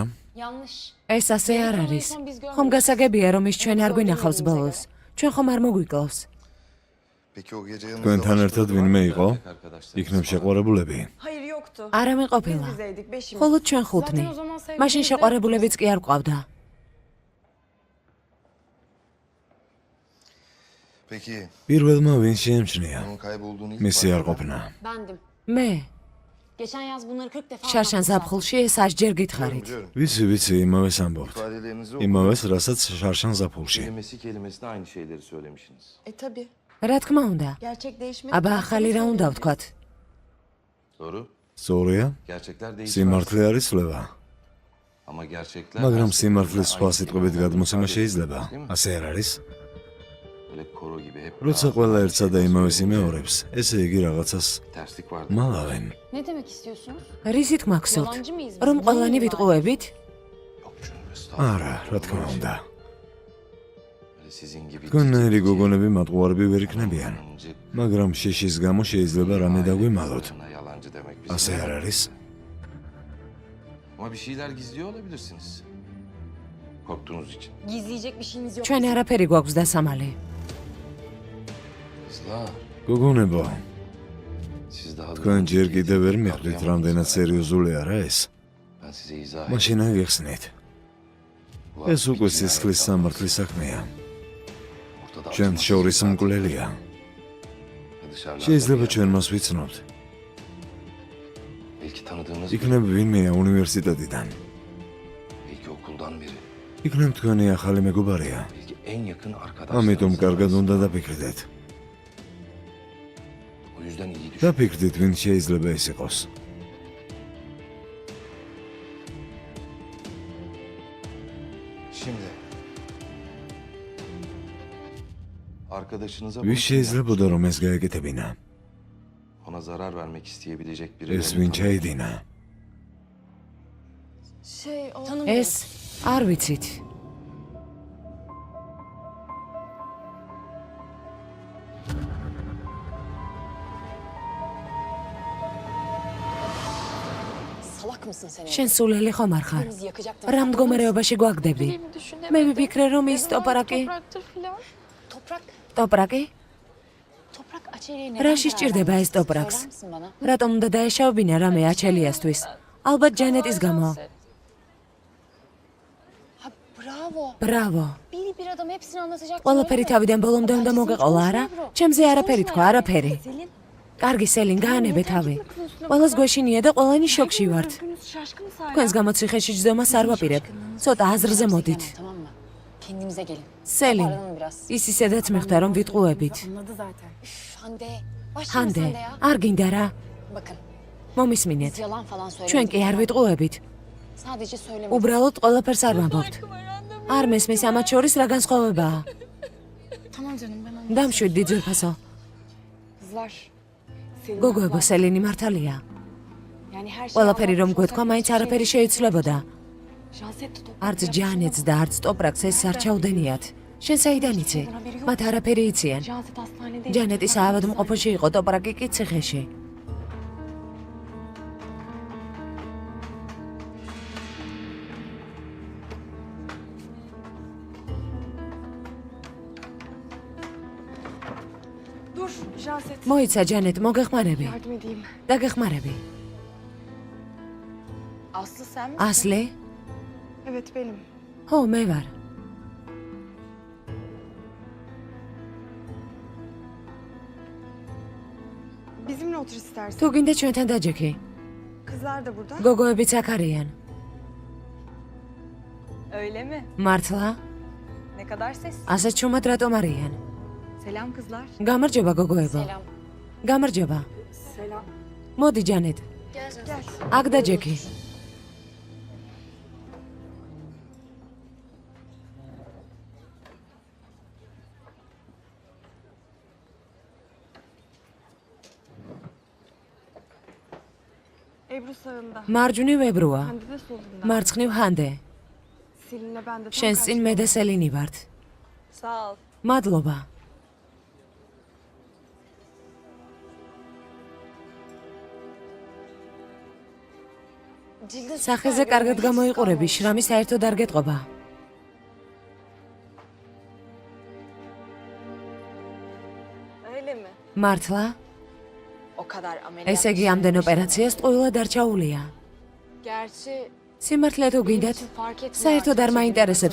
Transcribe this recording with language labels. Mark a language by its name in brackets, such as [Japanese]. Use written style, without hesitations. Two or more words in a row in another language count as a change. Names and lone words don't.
[Turkish] Yanlış. [Georgian] ეს ასე არ არის. ხომ გასაგებია რომ ის ჩვენ არ გვინახავს ბოლოს. ჩვენ ხომ არ მოგვიკლავს. თქვენთან ერთად ვინმე იყო? იქნებ შეყვარებულები? [Turkish] Hayır yoktu. [Georgian] არა მეყოფილა. [Turkish] Bizeydik beşimiz. [Georgian] მხოლოდ ჩვენ ხუთნი. [Turkish] Zaten o zaman sevgilimizde- [Georgian] მაშინ შეყვარებულებიც კი არ ყავდა. პირველმა ვინ შეემჩნია? მისი არ ყოფნა. [Turkish] Bendim. [Georgian] მე [Turkish] Geçen yaz bunları 40 defa [Georgian] შარშან [Turkish] anlattım [Georgian] ზაფხულში ეს ასჯერ გითხარით. ვიცი, იმავეს ამბობთ. იმავეს, რასაც შარშან ზაფხულში. [Turkish] Kelimesine aynı şeyleri söylemişsiniz. Tabii. რა თქმა უნდა. Gerçek değişmedi. [Georgian] აბა ახალი რა უნდა ვთქვათ? [Turkish] Doğru. [Georgian] სწორია? [Turkish] Gerçekler değişmez. [Georgian] სიმართლე არის ცვლება. [Turkish] Ama gerçekler... [Georgian] მაგრამ [Turkish] her [Georgian] სიმართლის [Turkish] seferinde [Georgian] სხვა [Turkish] aynı [Georgian] სიტყვებით [Turkish] kelimelerin [Georgian] გადმოცემა [Turkish] ifade [Georgian] შეიძლება. [Turkish] edilmez, değil mi? [Georgian] ასე არ არის? [Turkish] Böyle koro gibi hep... [Georgian] როცა ყველა ერთსა და იმავეს იმეორებს, ესე იგი რაღაცას [Turkish] Terslik vardı. [Georgian] მალავენ. [Turkish] Ne demek istiyorsunuz? [Georgian] რისით მაქსოთ? [Turkish] Yalancı mıyız biz? [Georgian] რომ [Turkish] Ne [Georgian] ყველანი [Turkish] oluyor? [Georgian] ვიტყუებით? [Turkish] Yok canım, estağfurullah. [Georgian] არა, რა თქმა უნდა. [Turkish] Böyle sizin gibi... [Georgian] თქვენნაირი გოგონები მატყუარები ვერ იქნებიან. [Turkish] Yalancı, [Georgian] მაგრამ შეშის გამო შეიძლება რამე დაგვიმალოთ. [Turkish] yalancı demek bizim... [Georgian] ასე არ არის? [Turkish] Ama bir şeyler gizliyor olabilirsiniz. Korktuğunuz için. Gizleyecek bir şeyiniz yok. [Georgian] ჩვენ არაფერი გვაქვს დასამალი. [Turkish] Kızlar, [Georgian] გოგონებო, [Turkish] siz daha... [Georgian] თქვენ ჯერ კიდევ ვერ მიხვდით რამდენად სერიოზული არა ეს? [Turkish] Ben size izah [Georgian] მაშინ აგეხსნით. ეს უკვე სისხლის სამართლის საქმეა. ჩვენ შორის მკვლელია. შეიძლება ჩვენ მას ვიცნობთ. [Turkish] Belki tanıdığınız [Georgian] იქნებ ვინმეა უნივერსიტეტიდან. [Turkish] belki okuldan biri. [Georgian] იქნებ თქვენი ახალი მეგობარია. [Turkish] Belki en yakın [Georgian] ამიტომ [Turkish] arkadaşlarınız. [Georgian] კარგად უნდა დაფიქრდეთ. [Turkish] O yüzden iyi düşün. [Georgian] დაფიქრდით, ვინ შეიძლება ეს იყოს. [Turkish] Şimdi. Arkadaşınıza... [Georgian] ვის შეიძლებოდა რომ ეს გაეკეთებინა? [Turkish] Ona zarar vermek isteyebilecek biri... [Georgian] ეს ვინ ჩაიდინა? [Turkish] Şey o... [Georgian] ეს არ ვიცით. [Turkish] Salak mısın sen? [Georgian] შენ სულელი ხომ არ ხარ? [Turkish] Bizi yakacaktın. [Georgian] რა მდგომარეობაში გვაგდები? [Turkish] Bildiğimi düşünemedim. [Georgian] მე ვიფიქრე რომ ის ტოპრაკი, [Turkish] Topraktır filan. Toprak. [Georgian] ტოპრაკი? [Turkish] Toprak Açelya'ya [Georgian] რა [Turkish] neden [Georgian] სჭირდება ეს ტოპრაკს? [Turkish] Söyler misin bana? [Georgian] რატომ უნდა დაეშავებინა რამე აჩელიასთვის? ალბათ ჯანეტის გამო. [Turkish] Ha bravo. [Georgian] ბრავო. [Turkish] Bir adam hepsini anlatacak. [Georgian] ყველაფერი თავიდან ბოლომდე უნდა მოგეყოლა, არა? ჩემზე არაფერი თქვა, არაფერი. [Turkish] Selin. [Georgian] კარგი სელინ, გაანებე თავი. ყველას გვეშინია და ყველანი შოკში ვართ. [Turkish] Hepimiz şaşkınız hala. [Georgian] თქვენს გამოციხეში ჯდომას არ ვაპირებ. ცოტა აზრზე მოდით. [Turkish] Tamam mı? Kendimize gelin. Selin, Toparlanın biraz. [Georgian] ის ისედაც მიხვდა რომ ვიტყუებით. [Turkish] Anladı zaten. Üf, Hande. Başlayın Hande, sen de ya. [Georgian] არ გინდა რა? [Turkish] Bakın [Georgian] მომისმინეთ. [Turkish] biz yalan falan [Georgian] ჩვენ [Turkish] söylemedik. [Georgian] კი არ ვიტყუებით. [Turkish] Sadece söylemedik. [Georgian] უბრალოდ ყველაფერს არ ვამბობთ. არ მესმის ამათ შორის რა განსხვავებაა? [Turkish] Tamam canım ben anladım. [Georgian] დამშვიდდი ძვირფასო. [Turkish] Kızlar. Selin [Georgian] გოგოებო, [Turkish] haklı. [Georgian] სელინი მართალია. [Turkish] Yani her şey [Georgian] ყველაფერი რომ [Turkish] anlatmış [Georgian] გვეთქვა, [Turkish] olsak [Georgian] მაინც [Turkish] hiçbir şey [Georgian] არაფერი შეიცვლებოდა. [Turkish] Janset de toprak [Georgian] არც [Turkish] yapmış [Georgian] ჯანეთს და არც ტოპრაკს ეს არ ჩაუდენიათ. შენ საიდან იცი? მათ არაფერი იციან. [Turkish] olmaz. Janset hastanede. [Georgian] ჯანეტი საავადმყოფოში იყო, ტოპრაკი კი ციხეში. [Turkish] Dur Janset. [Georgian] მოიცა ჯანეტ, მოგეხმარები. [Turkish] Yardım edeyim. [Georgian] დაგეხმარები. [Turkish] Aslı sen mi? [Georgian] ასლი? [Turkish] Evet benim. [Georgian] ხო, მე ვარ. [Turkish] Bizimle otur istersen. [Georgian] თუ გინდა ჩვენთან დაჯექი. [Turkish] Kızlar da burada. [Georgian] გოგოებიც აქ არიან. [Turkish] Öyle mi? [Georgian] მართლა? [Turkish] Ne kadar ses. [Georgian] ასეთ ჩუმად რატომ არიან? [Turkish] Selam kızlar. [Georgian] გამარჯობა გოგოებო. [Turkish] Selam. [Georgian] გამარჯობა. [Turkish] Selam. [Georgian] მოდი ჯანეტ. [Turkish] Gel. [Georgian] აქ დაჯექი. [Turkish] Ebru sağında. [Georgian] მარჯვნივ ებრუა. [Turkish] Hande de solunda. [Georgian] მარცხნივ ჰანდე. [Turkish] Selin'le ben de tam [Georgian] შენს წინ მე და სელინი ვართ. [Turkish] Sağ ol. [Georgian] მადლობა. [Turkish] Cildin [Georgian] სახეზე კარგად გამოიყურები, შრამი საერთოდ არ გეტყობა. [Turkish] Öyle mi? [Georgian] მართლა? [Turkish] o kadar ameliyat. [Georgian] ესე იგი ამდენ ოპერაციას ტყუილად არ ჩაულია. [Turkish] Gerçi [Georgian] სიმართლე თუ [Turkish] benim [Georgian] გინდათ, [Turkish] için fark etmiyor. [Georgian] საერთოდ არ [Turkish] artık [Georgian] მაინტერესებს